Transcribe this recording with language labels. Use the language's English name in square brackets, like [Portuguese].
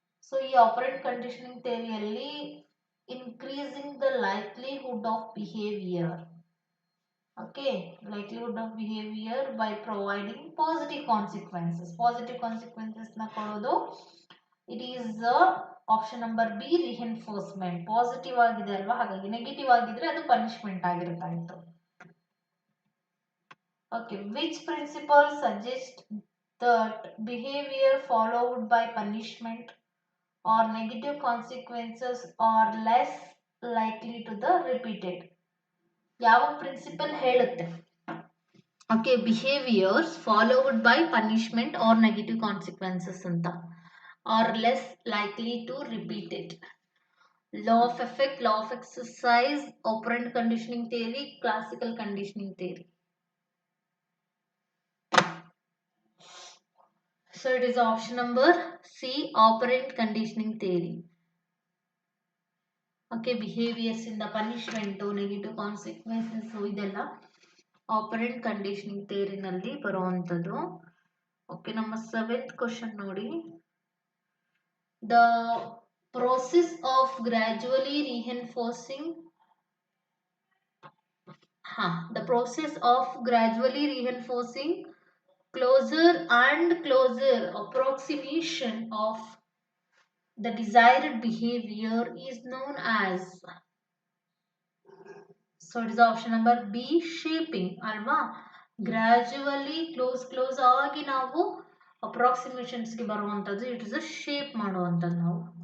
[English] So ಈ operant conditioning ಥಿಯರಿಯಲ್ಲಿ increasing the likelihood of behavior, okay, likelihood of behavior by providing positive consequences. Positive consequences [Kannada] ನ ಕೊಡೋದು. [English] It is the option number B, reinforcement. [Kannada] Positive ಆಗಿದೆ ಅಲ್ವಾ, ಹಾಗಾಗಿ negative ಆಗಿದ್ರೆ ಅದು punishment ಆಗಿರುತ್ತಾಯಿತು. [English] Okay, which principle suggests that behavior followed by punishment or negative consequences are less likely to the repeated? [Kannada] ಯಾವ principal ಹೇಳುತ್ತೆ? [English] Okay, behaviours followed by punishment or negative consequences ಅಂತ, are less likely to repeat it. Law of effect, law of exercise, operant conditioning theory, classical conditioning theory. So it is option number C, operant conditioning theory. Okay, behaviors in the punishment, negative consequences, ಇದೆಲ್ಲ operant conditioning theory [Kannada] ನಲ್ಲಿ ಬರುವಂತದ್ದು. Okay, ನಮ್ಮ 7th question ನೋಡಿ. The [English] process of gradually reinforcing the process of gradually reinforcing closer and closer approximation of the desired behavior is known as, so it is option number B, shaping ಅಲ್ವಾ. [Kannada] gradually close ಆಗಿ ನಾವು approximations ಗೆ ಬರುವಂತದ್ದು, [English] it is a shape [Kannada] ಮಾಡುವಂತದ್ದು ನಾವು.